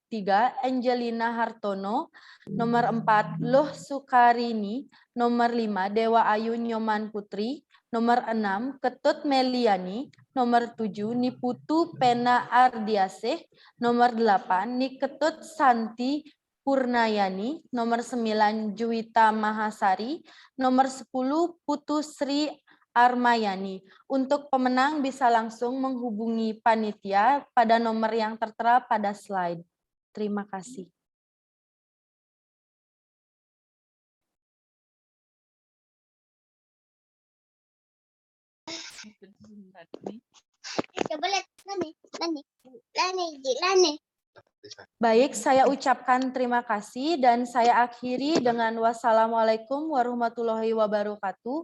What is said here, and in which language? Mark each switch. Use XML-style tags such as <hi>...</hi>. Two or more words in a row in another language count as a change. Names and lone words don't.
<id>3, Angelina Hartono, nomor 4, Luh Sukarini, nomor 5, Dewa Ayu Nyoman Putri, nomor 6, Ketut Meliani, nomor 7, Niputu Pena Ardiasih, nomor 8, Niketut Santi Purnayani, nomor 9 Juwita Mahasari, nomor 10 Putu Sri Armayani. Untuk pemenang bisa langsung menghubungi panitia pada nomor yang tertera pada slide. Terima kasih. Baik, saya ucapkan terima kasih dan saya akhiri dengan</id> <ar>والسلام عليكم ورحمة الله وبركاته.</ar>